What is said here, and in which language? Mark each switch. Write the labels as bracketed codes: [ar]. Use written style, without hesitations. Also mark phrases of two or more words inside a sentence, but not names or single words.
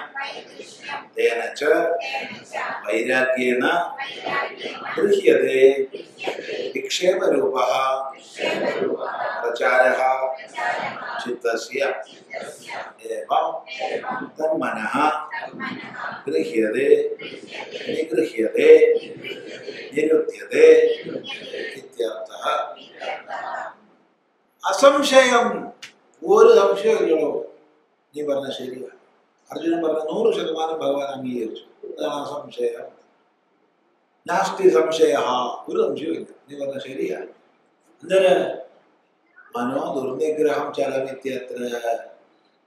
[sa] तेन च वैराग्येण गृह्यते विक्षेपरूपः प्रचारः चित्तस्य। एवं तन्मनः गृह्यते, निगृह्यते, निरुध्यते इत्यर्थः। [ml] असंशयं ഒരു സംശയമില്ലല്ലോ. നീ പറഞ്ഞ ശരിയാണ്. അർജുനൻ പറഞ്ഞ 100% ഭഗവാൻ അംഗീകരിച്ചു. അതാണ് അസംശയം. [sa] നാസ്തി സംശയ, [ml] ഒരു സംശയമില്ല. നീ പറഞ്ഞ ശരിയാണ്. എന്തിന്? [sa] മനോ ദുർനിഗ്രഹം ചലമിത്യത്ര.